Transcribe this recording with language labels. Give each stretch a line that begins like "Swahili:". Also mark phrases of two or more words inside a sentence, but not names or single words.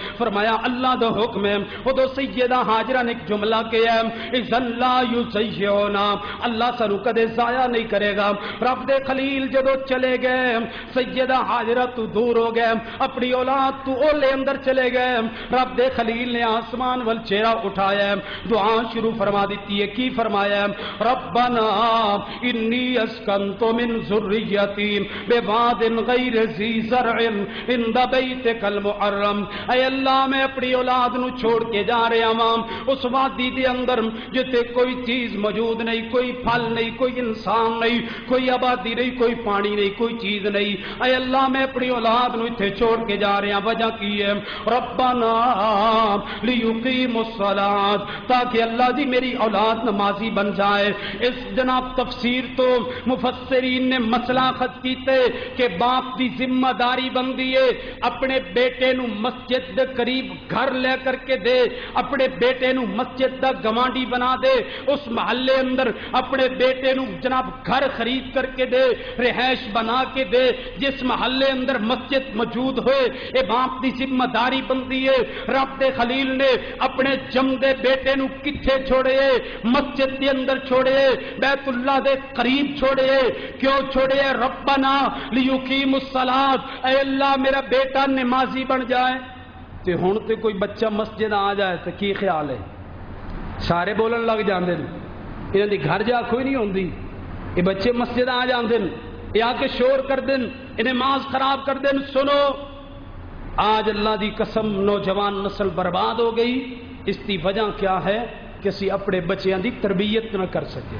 Punjabi: فرمایا اللہ دے حکم ہے، وہ تو سیدہ ہاجرہ نے ایک جملہ کیا ہے
Arabic: اذن لا یضیعنا،
Punjabi: اللہ سانو کدے ضائع نہیں کرے گا۔ رب دے خلیل جدو چلے گئے، سیدہ ہاجرہ تو دور ہو گئے، اپنی اولاد تو اولے اندر چلے گئے، رب دے خلیل نے آسمان وال چہرہ اٹھایا، دعا شروع فرما دیتی ہے، کی فرمایا
Arabic: ربنا انی اسکنت من ذریتی بواد غیر ذی زرع عند بیتک المحرم،
Punjabi: اے اللہ میں اپنی اولاد نو چھوڑ کے جا رہا ہاں اس وادی دے اندر جتے کوئی چیز موجود نہیں، کوئی پھل نہیں، کوئی انسان نہیں، کوئی آبادی نہیں، کوئی پانی نہیں، کوئی چیز نہیں، اے اللہ میں اپنی اولاد نو اتھے چھوڑ کے جا رہا ہاں، وجہ کی ہے
Arabic: ربنا لیقیموا الصلاۃ،
Punjabi: تاکہ اللہ جی میری اولاد نمازی بن جائے۔ اس جناب تفسیر تو مفسرین نے مسئلہ خط کیتے کہ باپ دی ذمہ داری بندی ہے اپنے بیٹے نو مسجد دے قریب گھر لے کر کے دے، اپنے بیٹے نو مسجد دا گوانڈی بنا دے، اس محلے اندر اپنے بیٹے نو جناب گھر خرید کر کے دے، رہائش بنا کے دے، جس محلے اندر مسجد موجود ہوئے، اے باپ دی ذمہ داری بندی ہے۔ رب دے خلیل نے اپنے جمدے بیٹے نو کتھے چھوڑے؟ مسجد دے اندر چھوڑے، بیت اللہ دے قریب چھوڑے، کیوں چھوڑے؟
Arabic: ربنا لیقیم الصلاۃ،
Punjabi: اے اللہ میرا بیٹا نمازی بن جائے۔ تے ہن تے کوئی بچہ مسجد آ جائے تو کی خیال ہے؟ سارے بولن لگ جاندے نے، انہاں دی گھر جا کوئی نہیں ہوندی، یہ بچے مسجد آ جاندے نے، یہ آ کے شور کر دین، نماز خراب کر دین۔ سنو آج اللہ دی قسم نوجوان نسل برباد ہو گئی، اس دی وجہ کیا ہے کہ اسی اپنے بچیاں دی تربیت نہ کر سکے۔